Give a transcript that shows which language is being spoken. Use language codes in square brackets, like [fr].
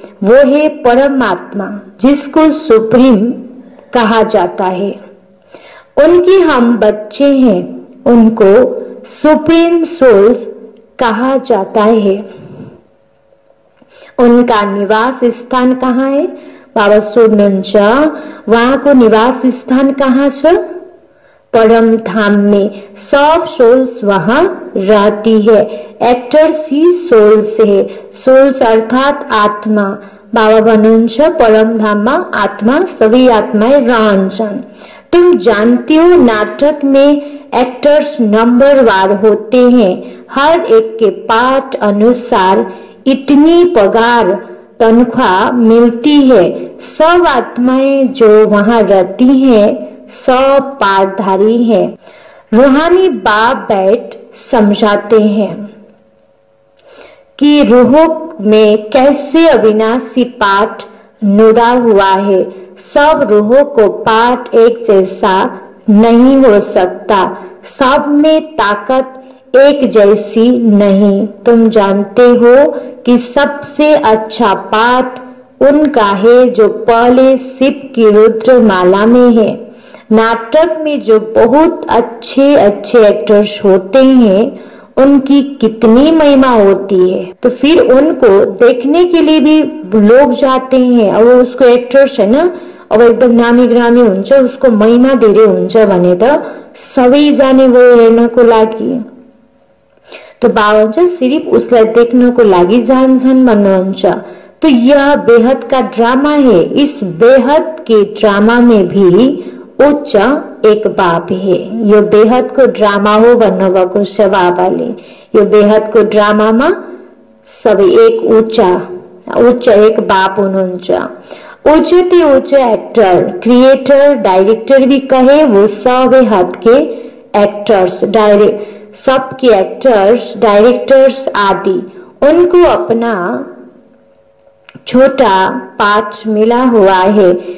[hi] वो है परमात्मा जिसको सुप्रीम कहा जाता है। उनके हम बच्चे हैं, उनको सुप्रीम सोल्स कहा जाता है। उनका निवास स्थान कहाँ है? [ne] बाबा सोध्नुहुन्छ वहाँको निवास स्थान कहाँ छ? [hi] परम धाम में। सब सोल्स वहाँ रहती है। एक्टर्स ही सोल्स है। सोल्स अर्थात आत्मा। [ne] बाबा भन्नुहुन्छ परम धाममा आत्मा, सबै आत्माएं रहन्छन्। [hi] तुम जानती हो नाटक में एक्टर्स नंबरवार होते हैं। हर एक के पाठ अनुसार इतनी पगार तनख्वाह मिलती है। सब आत्माएं जो वहाँ रहती हैं सब पाठधारी हैं। रूहानी बाप बैठ समझाते हैं कि रूहों में कैसे अविनाशी पाठ नुदा हुआ है। सब रूहों को पाठ एक जैसा नहीं हो सकता। सब में ताकत एक जैसी नहीं। तुम जानते हो कि सबसे अच्छा पाठ उनका है जो पहले शिव की रुद्र माला में है। नाटक में जो बहुत अच्छे अच्छे एक्टर्स होते हैं उनकी कितनी महिमा होती है। तो फिर उनको देखने के लिए भी लोग जाते हैं। और उसको एक्टर्स है ना, [ne] अब एकदम नामी ग्रामी हुन्छ, उसको महिमा धेरै हुन्छ भने त सबै जाने भयो हेर्नको लागि। तो बाबा चाहिँ सिर्फ उसलाई देख्नको लागि जान्छन् भन्नुहुन्छ। [hi] तो यह बेहद का ड्रामा है। इस बेहद के ड्रामा में भी उच्च एक बाप है। [ne] यो बेहद को ड्रामा हो भन्नुभएको छ बाबाले। यो बेहद को ड्रामामा सबै एक उच्च एक बाप हुनुहुन्छ। [hi] उच्च ते उच्च एक्टर, क्रिएटर, डायरेक्टर भी कहे वो सबै हद के एक्टर्स, सबके एक्टर्स, डायरेक्टर्स आदि उनको अपना छोटा पाठ मिला हुआ है।